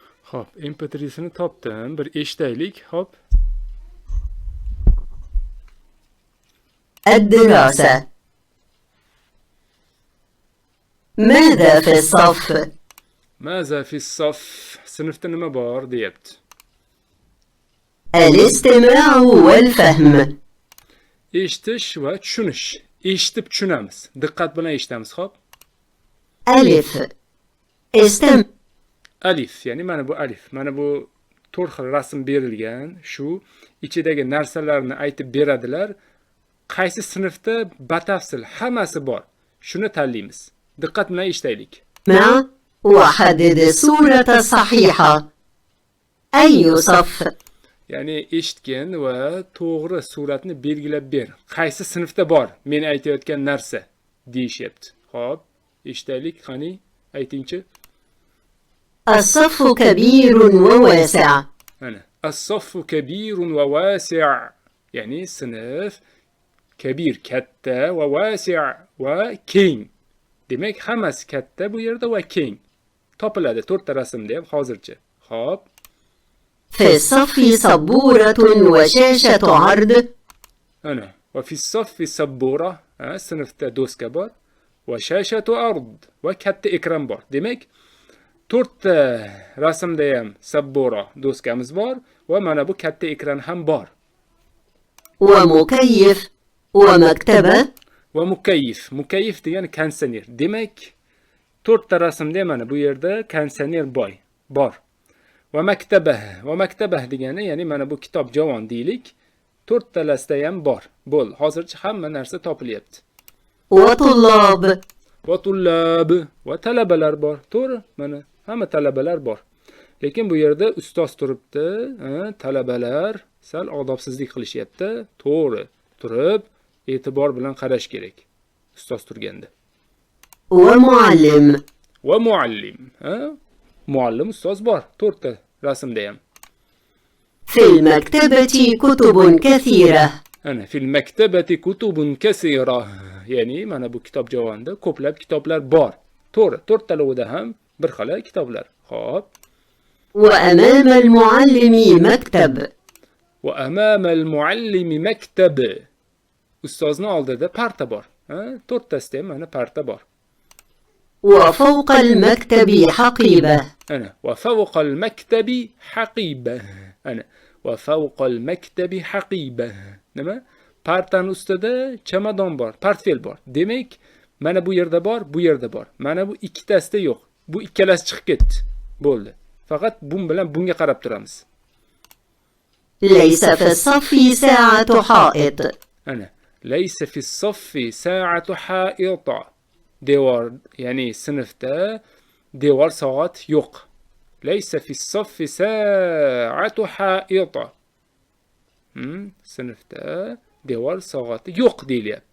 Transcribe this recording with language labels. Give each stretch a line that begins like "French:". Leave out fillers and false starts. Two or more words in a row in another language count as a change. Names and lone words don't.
Uzbek: Hop, MP3'sini topdim. Bir eshitaylik. Hop.
Arabic: الدراسة. ماذا في الصف؟ ماذا في الصف.
Uzbek: Sınıfta nima bor deyapti.
Arabic: الاستماع والفهم.
Uzbek: Eshitish va tushunish. Eshitib tushunamiz. Diqqat bilan eshitamiz. Hop.
Arabic: ألف. استمع.
Uzbek: Alif, ya'ni mana bu alif. Mana bu 4 xil rasm berilgan. Shu ichidagi narsalarni aytib beradilar. Qaysi sinfda batafsil hammasi bor. Shuni tanlaymiz. Diqqat bilan eshitaylik.
Arabic: مع وحدد الصورة الصحيحة. أي صف؟
Uzbek: Ya'ni eshitgan va to'g'ri suratni belgilab ber. Qaysi sinfda bor men aytayotgan narsa deyishyapti. Xo'p, eshitaylik, qani aytingchi.
Arabic: الصف كبير وواسع. Ana, الصف كبير وواسع'.
Uzbek: Ya'ni sinf kabir katta va wasi' va keng. Demak, hammasi katta bu yerda va keng. Topiladi 4 ta rasmda ham hozircha. Xo'p.
Arabic: في الصف سبورة وشاشة عرض.
Uzbek: Ana,
Arabic: وفي الصف سبورة,
Uzbek: sinfda doska bor.
Arabic: وشاشة عرض,
Uzbek: va katta ekran bor. Demak, 4 ta rasmda ham sabbura doskamiz bor va mana bu katta ekran ham bor.
Arabic: ومكيف ومكتبة. ومكيف.
Uzbek: Mukayyif degani konditsioner. Demak, 4 ta rasmda mana bu yerda konditsioner bor. Va maktabah degani, ya'ni mana bu kitob javon deylik. 4 talasida ham bor. Bo'l, hozircha hamma narsa topilyapti.
Arabic: وطلاب. وطلاب
Uzbek: va talabalar bor. To'g'ri? Mana hamma talabalar bor. Lekin bu yerda ustoz turibdi, talabalar sal odobsizlik qilishyapti. To'g'ri. Turib, e'tibor bilan qarash kerak. Ustoz turganda.
Arabic: ومعلم. ومعلم,
Uzbek: muallim ustoz bor 4 ta rasmda ham.
Arabic: في المكتبة كتب كثيرة.
Uzbek: Ana
Arabic: في المكتبة كتب كثيرة.
Uzbek: Ya'ni mana bu kitob javonda ko'plab kitoblar bor. To'g'ri, 4 talovida ham bir xil kitoblar. Xo'p.
Arabic: وأمام المعلم مكتب. وأمام المعلم مكتب.
Uzbek: Ustozning oldida parta bor. 4 tasida ham mana parta bor.
Arabic: وفوق المكتب حقيبة. Ana وفوق المكتب حقيبة. Ana وفوق المكتب حقيبة.
Uzbek: Nima? Partaning ustida chamadon bor, portfel bor. Demak, mana bu yerda bor, bu yerda bor. Mana bu ikkitasida yo'q. Bu ikkalasi chiqib ketdi. Bo'ldi. Faqat bun bilan bunga qarab turamiz.
Arabic: ليس في الصف ساعة حائط. Ana ليس في الصف ساعة حائط.
Uzbek: Devor, ya'ni sinfda devor soat yo'q.
Arabic: ليس في الصف ساعة حائط.
Uzbek: Sinfda devor soati yo'q deyilyapti.